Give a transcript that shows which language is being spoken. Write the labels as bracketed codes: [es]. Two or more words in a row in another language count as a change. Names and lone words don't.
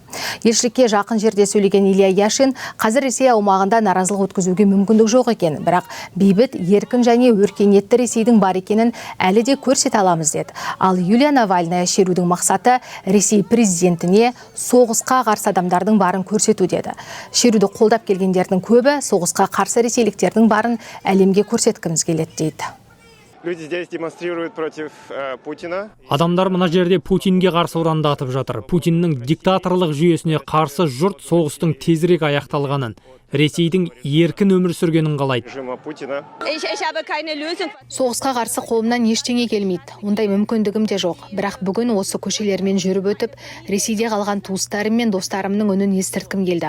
[kk] Елшілікке жақын жерде сөйлеген Илья Яшин, қазір Ресей аумағында наразылық өткізуге мүмкіндік жоқ екен, бірақ бейбіт, еркін және өркениетті Ресейдің бар екенін әлі де көрсете аламыз деді. Ал Юлия Навальная шерудің мақсаты Ресей президентіне соғысқа қарсы адамдардың барын көрсету деді. Шеруді қолдап келгендердің көбі соғысқа қарсы ресейліктердің барын әлемге көрсеткіміз келеді дейді. [ru] Люди здесь демонстрируют против Путина. [kk] Адамдар мына жерде Путинге қарсы ұрандатып жатыр. Путиннің диктаторлық жүйесіне қарсы жұрт соғыстың тезірек аяқталғанын Ресейдің еркін өмір сүргенін қалайды. [ru] Режима Путина. [kk] Соғысқа қарсы қолымнан ештеңе келмейді. Ондай мүмкіндігім де жоқ. Бірақ бүгін осы көшелермен жүріп өтіп, Ресейде қалған туыстарым мен достарымның үнін естірткім келді.